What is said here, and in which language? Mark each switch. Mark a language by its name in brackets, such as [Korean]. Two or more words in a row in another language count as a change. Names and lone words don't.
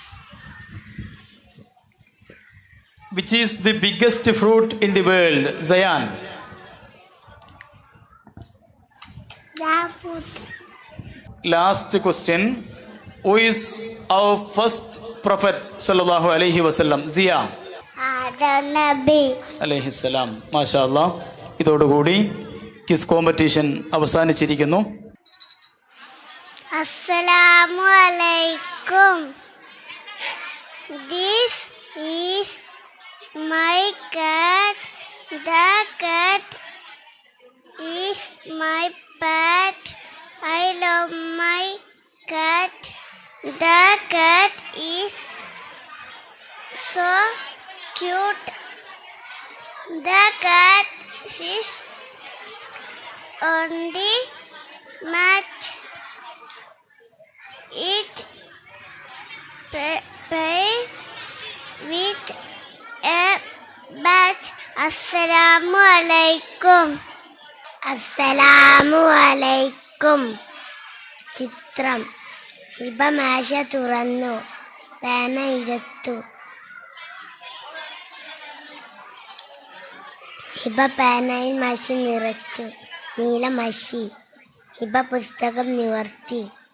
[English] Which is the biggest fruit in the world? Zayan. Jackfruit. Last question. Who is our first prophet? [Arabic] صلى الله عليه وسلم. Zia. [Malayalam] Adam Nabi. [Arabic] عليه السلام. ما شاء الله. [Malayalam] ഇതോടുകൂടി [English] quiz competition [Malayalam] അവസാനിച്ചിരിക്കുന്നു. [Arabic] السلام عليكم. [English] This is my cat. The cat is my pet. I love my cat. The cat is so cute. The cat sits on the mat. It play with a bat. [Arabic] السلام عليكم. السلام عليكم. [Malayalam] ചിത്രം. ഹിബ മേശ തുറന്നു, പേന എടുത്തു. ഹിബ പേനയിൽ മഷി നിറച്ചു, നീല മഷി. ഹിബ പുസ്തകം നിവർത്തി.